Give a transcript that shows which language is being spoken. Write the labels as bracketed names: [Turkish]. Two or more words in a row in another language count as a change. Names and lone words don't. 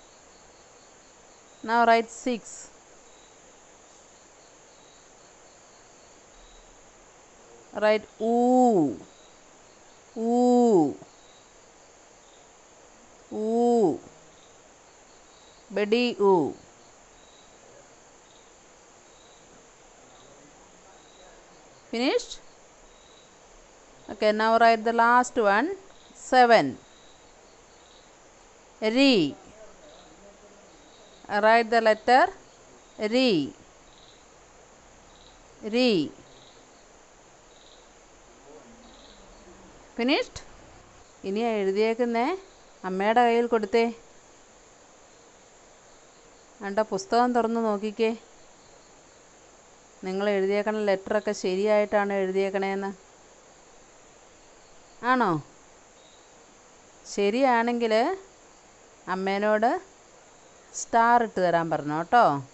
[English] Now write 6. Write oo. Oo. Oo. Bedi oo. Finished? Okay, now write the last one. 7. Re. Write the letter Re. Re. Finished? [Malayalam] ഇനി എഴുതിയേക്കുന്നേ അമ്മയുടെ കയ്യിൽ കൊടുത്തേ. വേണ്ട, പുസ്തകം തുറന്ന് നോക്കിക്കേ. നിങ്ങൾ എഴുതിയേക്കണ ലെറ്ററൊക്കെ ശരിയായിട്ടാണ് എഴുതിയേക്കണേന്ന്. ആണോ? ശരിയാണെങ്കിൽ അമ്മേനോട് സ്റ്റാർ ഇട്ട് തരാൻ പറഞ്ഞു കേട്ടോ.